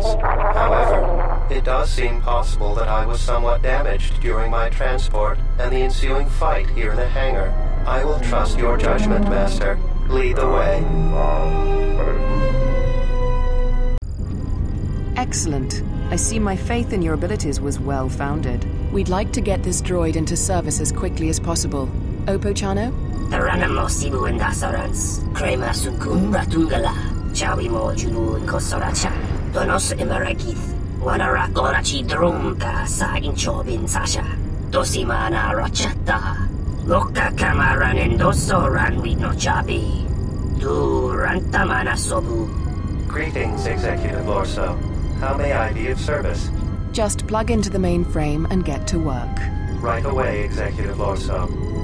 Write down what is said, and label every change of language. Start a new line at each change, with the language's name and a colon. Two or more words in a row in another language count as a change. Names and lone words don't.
English: However, it does seem possible that I was somewhat damaged during my transport and the ensuing fight here in the hangar. I will trust your judgment, Master. Lead the way. Excellent. I see my faith in your abilities was well-founded. We'd like to get this droid into service as quickly as possible. Opochano? Taranamo Sibuan Dasarans, Krema Sukun Ratungala, Chawimo Junun Kosoracha, Donos Emerakith, Wanara Orachi Drumka Sa Inchobin Sasha, Dosimana Rochata, Loka Kamaran and Dosoran Rino Chabi, Du Rantamana Sobu. Greetings, Executive Lorso. How may I be of service? Just plug into the mainframe and get to work. Right away, Executive Lorso.